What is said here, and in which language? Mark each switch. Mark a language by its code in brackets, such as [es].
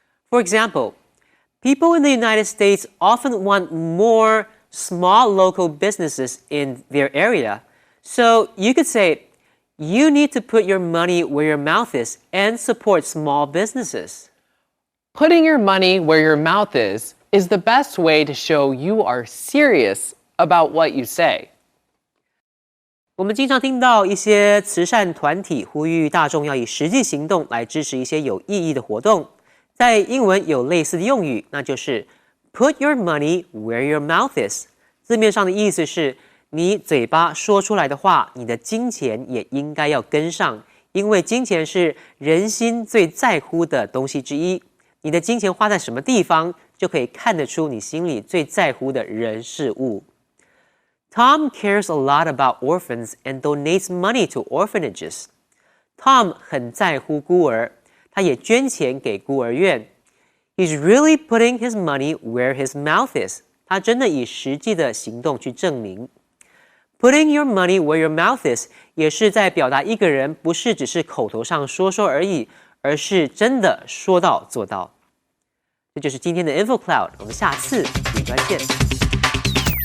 [en] For example, people in the United States often want more small local businesses in their area. So you could say, you need to put your money where your mouth is and support small businesses. Putting your money where your mouth is the best way to show you are serious about what you say. [zh] 我们经常听到一些慈善团体呼吁大众要以实际行动来支持一些有意义的活动。在英文有类似的用语，那就是 [en] put your money where your mouth is。 [zh] 字面上的意思是，你嘴巴说出来的话，你的金钱也应该要跟上，因为金钱是人心最在乎的东西之一。你的金钱花在什么地方，就可以看得出你心里最在乎的人事物。 [en] Tom cares a lot about orphans and donates money to orphanages. [zh] Tom 很在乎孤儿，他也捐钱给孤儿院。 [en] He's really putting his money where his mouth is. [zh] 他真的以实际的行动去证明。 [en] Putting your money where your mouth is [zh] 也是在表达一个人不是只是口头上说说而已，而是真的说到做到。这就是今天的 InfoCloud， 我们下次语端见。